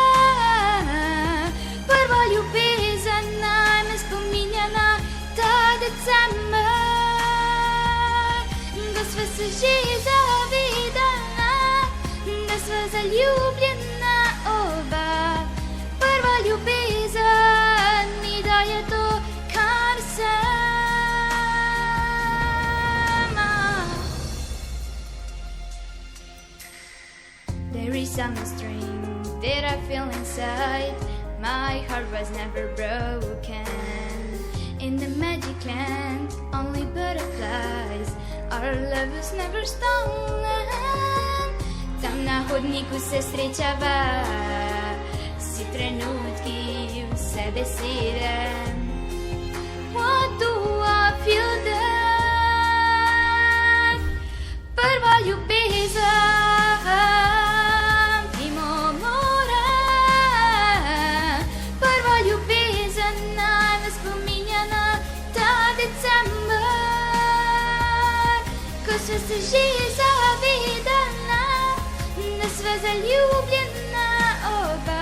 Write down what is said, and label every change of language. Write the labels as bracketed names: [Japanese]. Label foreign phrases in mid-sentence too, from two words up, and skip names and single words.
[Slovenian] Prva ljubezen naj me spominja na ta december, da sva se že zavedala, da sva zaljubljena oba. Prva ljubezen mi daje to, kar sem. [English] There is some strength that I feel inside. My heart was never broken. In the magic land, only butterflies. Our love was never stolen. [Slovenian] Tam na hodniku se srečava, vsi trenutki, vse besede. [English] What do I feel that? [Slovenian] Prva ljubezen. Sva se že zavedala, da sva zaljubljena oba.